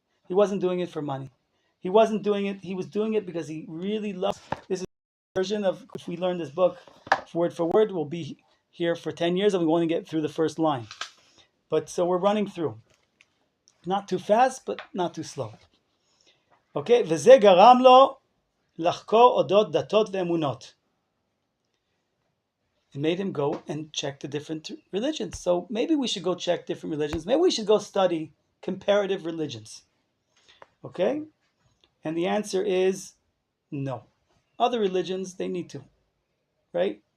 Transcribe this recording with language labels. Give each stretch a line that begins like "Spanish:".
English: He wasn't doing it for money. He wasn't doing it. He was doing it because he really loved. This is a version of, if we learn this book word for word, we'll be here for 10 years and we won't get through the first line. But so we're running through. Not too fast, but not too slow.
Hebrew: Okay, וזה גרם לו לחקור אודות דתות ואמונות.
English: It made him go and check the different religions. So maybe we should go check different religions. Maybe we should go study comparative religions. Okay? And the answer is no. Other religions, they need to. Right?